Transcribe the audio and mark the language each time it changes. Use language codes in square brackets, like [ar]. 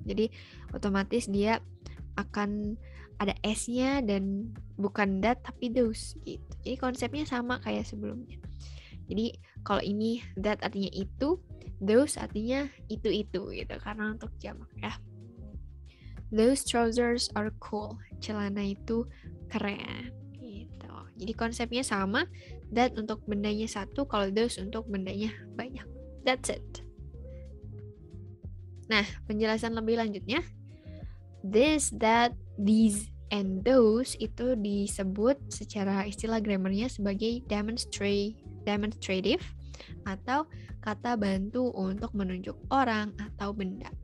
[id] Jadi, otomatis dia akan ada S-nya dan bukan that tapi those gitu. Jadi konsepnya sama kayak sebelumnya. Jadi kalau ini that artinya itu, those artinya itu gitu karena untuk jamak ya. [en] Those trousers are cool. [id] Celana itu keren gitu. Jadi konsepnya sama, that untuk bendanya satu, kalau those untuk bendanya banyak. [en] That's it. [id] Nah, penjelasan lebih lanjutnya, this, that, these, and those itu disebut secara istilah grammarnya sebagai demonstrative atau kata bantu untuk menunjuk orang atau benda.